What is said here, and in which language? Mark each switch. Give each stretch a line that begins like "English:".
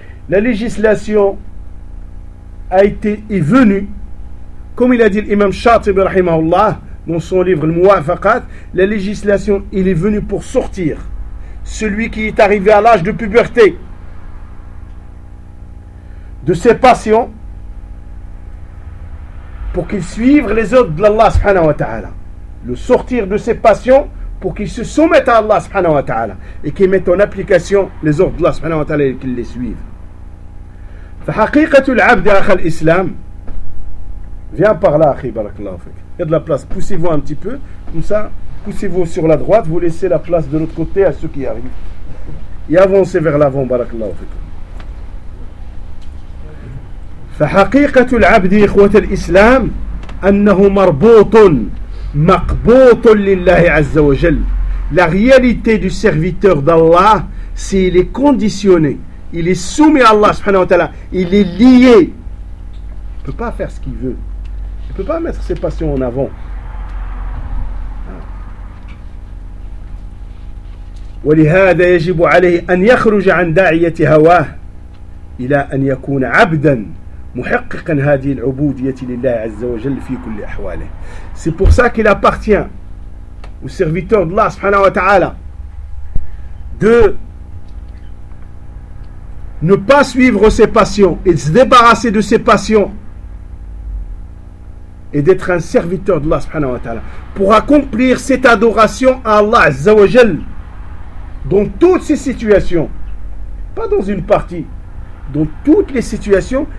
French: La législation est venue, comme il a dit l'imam Shatibi rahimahullah dans son livre Al Muwafaqat, la législation il est venue pour sortir celui qui est arrivé à l'âge de puberté de ses passions pour qu'il suive les ordres de Allah subhanahu wa ta'ala. Le sortir de ses passions pour qu'il se soumette à Allah subhanahu wa ta'ala et qu'il mette en application les ordres de Allah subhanahu wa ta'ala et qu'il les suive.
Arabic: فحقيقة العبد أخ الإسلام.
French: Viens par là,
Arabic: أخي بارك الله فيك.
French: Il y a de la place. Poussez-vous un petit peu. Comme ça, poussez-vous sur la droite. Vous laissez la place de l'autre côté à ceux qui arrivent. Et avancez vers l'avant,
Arabic: بارك الله فيك. فحقيقة العبد إخوة الإسلام أنه مربوط مقبوط لله عز وجل.
French: La réalité du serviteur d'Allah, c'est qu'il est conditionné. Il est soumis à Allah subhanahu wa ta'ala. Il est lié. Il ne peut pas faire ce qu'il veut. Il ne peut pas mettre ses passions en avant.
Arabic: ولهذا يجب عليه أن يخرج عن داعية هواه إلى أن يكون عبدا محققا هذه العبودية لله عز وجل في كل أحواله.
French: C'est pour ça qu'il appartient ou serviteur d'Allah subhanahu wa ta'ala, de ne pas suivre ses passions et de se débarrasser de ses passions et d'être un serviteur d'Allah subhanahu wa ta'ala pour accomplir cette adoration à Allah azza wa jal dans toutes ces situations, pas dans une partie, dans toutes les situations.